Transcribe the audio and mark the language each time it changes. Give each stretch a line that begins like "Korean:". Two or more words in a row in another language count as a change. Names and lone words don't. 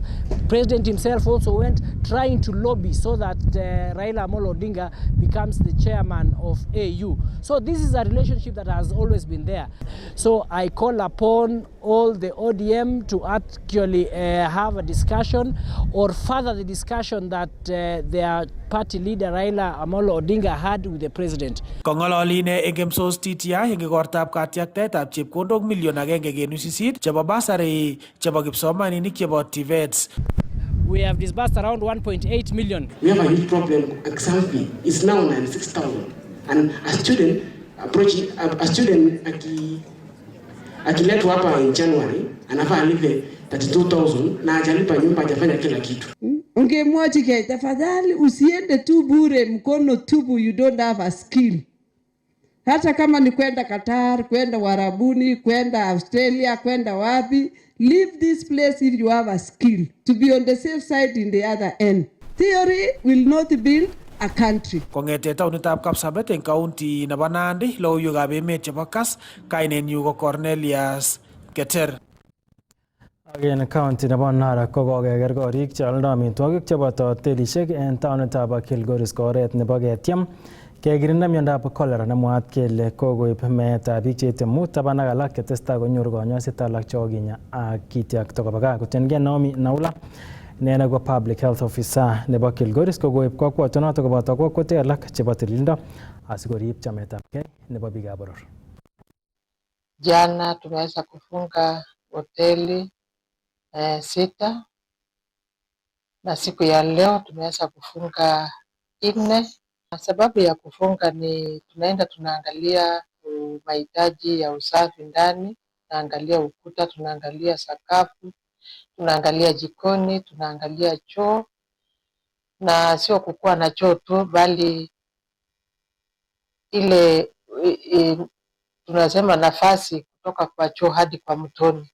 English: President himself also went, trying to lobby so that Raila Amolo Odinga becomes the chairman of AU. So this is a relationship that has always been there. So I call upon all the ODM to actually have a discussion or further the discussion that they are party leader Raila Amolo Odinga had with the president.
Kalenjin: Kongololine egemsos TTI ngigortab katiaktetab chepkondok million 1.8 chebo basari chebo kipsomaninik chebo TVETs.
English: We have disbursed around 1.8 million. We have a huge problem. Exam fee is now 96,000, and a student
Swahili: akiletwa hapa
English: in January
Swahili: anafaa alipe 32,000 na hajalipa nyumba, hajafanya kila kitu. Ungemwachi ke tafadhali usiende tu bure mkono tupu,
English: you don't have a skill.
Swahili: Hata kama ni kwenda Qatar, kwenda Warabuni, kwenda Australia, kwenda wapi,
English: leave this place if you have a skill to be on the safe side in the other end. Theory will not build a country.
Kalenjin: Kongete taunitab Kapsabet en county nebo Nandi, logoiwekab emet chebo Kass, kainenyu ko Cornelius Keter. En county nebo Narok ko kokeker korik che aldo amitwogik cheboto hotelisiek en taonitab Kilgoris ko oret nebo ketiem kekirinda miondab cholera nemwaat kele kokoib meetab biik cheite 5 taban ak alak ketestai konyoru konyoiset alak chekokinya ak kityakta koba gaa. Kotiengei Naomi Naula ne ko
English: public health officer
Kalenjin: nebo Kilgoris kokoib kokwotonoto koboto kokwotek alak chebo tililindo asikorib chametabgei nebo biikab boror.
Swahili: Jana tumeweza kufunga hoteli 6 na siku ya leo tumeweza kufunga 4. Na sababu ya kufunga ni tunaangalia mahitaji ya usafi ndani, tunaangalia ukuta, tunaangalia sakafu, tunaangalia jikoni, tunaangalia choo, na sio kukua na choo tu bali ile tunasema nafasi kutoka kwa choo hadi kwa mtoni.